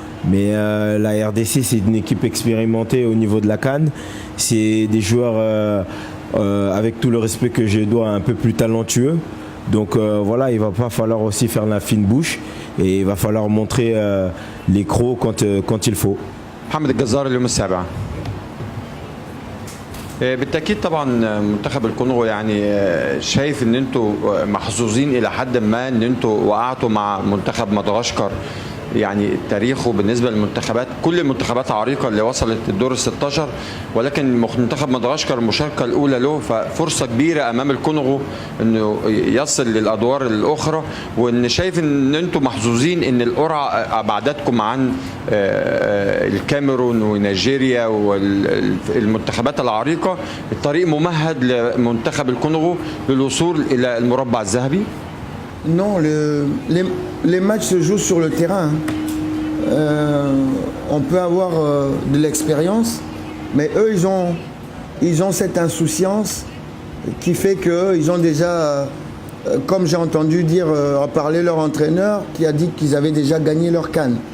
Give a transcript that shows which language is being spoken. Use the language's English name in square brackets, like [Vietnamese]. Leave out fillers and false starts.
[French] Mais la RDC, c'est une équipe expérimentée au niveau de la CAN. C'est des joueurs, avec tout le respect que je dois, un peu plus talentueux. Donc voilà, il va pas falloir aussi faire la fine bouche. Et il va falloir montrer les crocs quand il faut. [Arabic] محمد الجزار اليوم السابع. بالتأكيد طبعا منتخب الكونغو يعني شايف ان انتوا محظوظين الى حد ما ان انتوا وقعتوا مع منتخب مدغشقر. يعني تاريخه بالنسبه للمنتخبات، كل المنتخبات عريقه اللي وصلت الدور ال 16، ولكن منتخب مدغشقر المشاركه الاولى له، ففرصه كبيره امام الكونغو انه يصل للادوار الاخرى، وان شايف ان انتم محظوظين ان القرعه ابعدتكم عن الكاميرون ونيجيريا والمنتخبات العريقه. الطريق ممهد لمنتخب الكونغو للوصول الى المربع الذهبي. [French] Non, les matchs se jouent sur le terrain. On peut avoir de l'expérience, mais eux, ils ont cette insouciance qui fait qu'ils ont déjà, comme j'ai entendu dire, parler leur entraîneur, qui a dit qu'ils avaient déjà gagné leur CAN.